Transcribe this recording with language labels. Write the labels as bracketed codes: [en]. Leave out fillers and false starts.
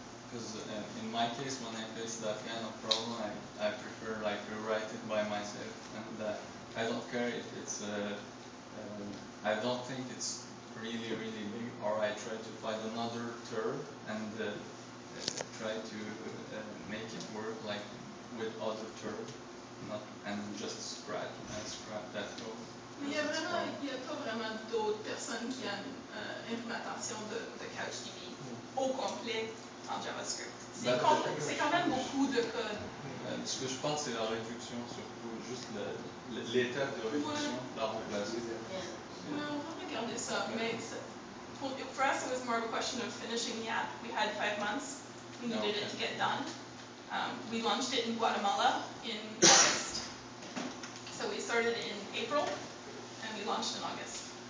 [en] Because in my case, when I face that kind of problem, I prefer rewrite it by myself, and I don't care if it's I don't think it's really big, or I try to find another term and try to make it work like with other terms, and just scratch that code. [fr] Mais il n'y a pas vraiment d'autres personnes qui ont une implémentation de CouchDB au complet en JavaScript. C'est quand même beaucoup de code. Ce que je pense, c'est la réduction, surtout juste l'étape de réduction, la remplacer. On va regarder ça, mais [en] for us it was more of a question of finishing the app. We had 5 months. We needed it to get done. We launched it in Guatemala in August. So we started in April, and we launched in August.